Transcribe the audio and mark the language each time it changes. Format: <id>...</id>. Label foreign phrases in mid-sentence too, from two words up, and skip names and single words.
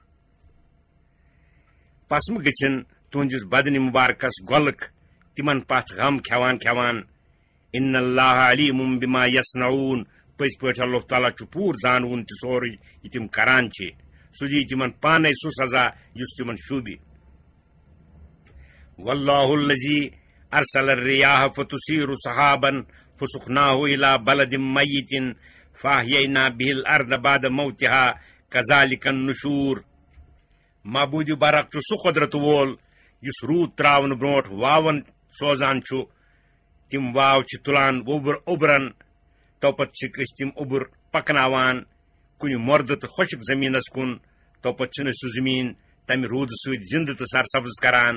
<ks>پس مہ گژھن تہنٛدِس بدنہِ مبارکس گۄلک تمن پتھ غم کھٮ۪وان کھٮ۪وان.</ks> <ar>ان اللہ علیم بما یصنعون.</ar> <ks>پٔزۍ پٲٹھۍ اللہ تعالیٰ چھُ پوٗرٕ زانوُن تہِ سورُے یہِ تِم کران چھِ. سُہ دی تِمن پانے سُہ سزا یُس تِمن شوٗبہِ.</ks> <ar>واللہ الذی ارسل الرياح فتثير سحابا فسقناه الى بلد میت فاحیینا به الارض بعد موتها كذلك النشور.</ar> <ks>معبوٗدِ برق چھُ سُہ قۄدرت وول یُس روٗد تراونہٕ برونٛٹھ واون سوزان چھُ. تِم واو چھِ تُلان اوٚبرن، توپت چھِکھ أسۍ تِم اوٚبُر پکناوان کُنہِ مۄردٕ تہٕ خۄشک زٔمیٖنس کُن. توپت چھِنہٕ أسۍ سُہ زٔمیٖن تمہِ روٗدٕ سۭتۍ زِنٛدٕ تہٕ سرسبز کران.</ks>